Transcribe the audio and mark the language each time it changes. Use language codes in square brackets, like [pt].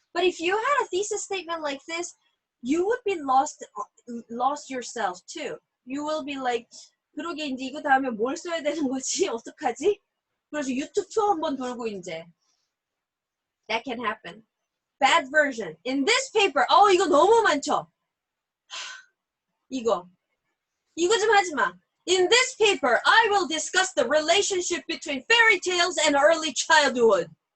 [en] But if you had a thesis statement like this, you would be lost yourself too. You will be like, [ko] 그러게 이제 이거 다음에 뭘 써야 되는 거지? 어떡하지? 그래서 유튜브 투어 한번 돌고 이제. [en] That can happen. Bad version. In this paper, [ko] 이거 너무 많죠? 이거 좀 하지 마. [en] In this paper, I will discuss the relationship between fairy tales and early childhood.